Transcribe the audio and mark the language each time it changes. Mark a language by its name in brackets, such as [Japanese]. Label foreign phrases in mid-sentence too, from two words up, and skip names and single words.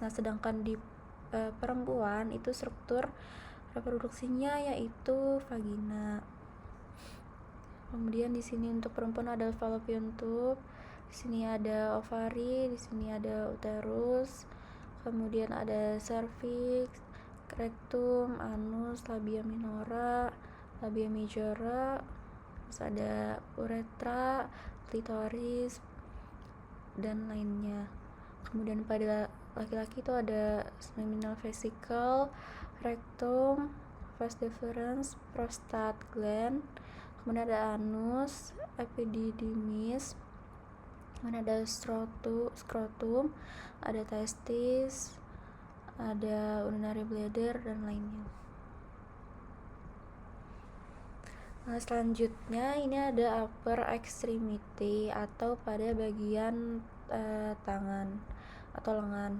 [Indonesian] Nah, sedangkan di perempuan itu struktur reproduksinya yaitu vagina. Kemudian di sini untuk perempuan ada [English] fallopian tube, [Indonesian] di sini ada ovari, di sini ada uterus, kemudian ada cervix, [Latin] rectum, anus, labia minora, labia majora, [Indonesian] terus ada uretra, klitoris, dan lainnya. Kemudian pada laki-laki itu ada [English] seminal vesicle, [Indonesian] rectum, [Latin] vas deferens, [English] prostate gland, [Indonesian] kemudian ada anus, epididymis, kemudian ada scrotum, ada testis, ada [English] urinary bladder, [Indonesian] dan lainnya. Nah, selanjutnya ini ada [English] upper extremity [Indonesian] atau pada bagian tangan atau lengan.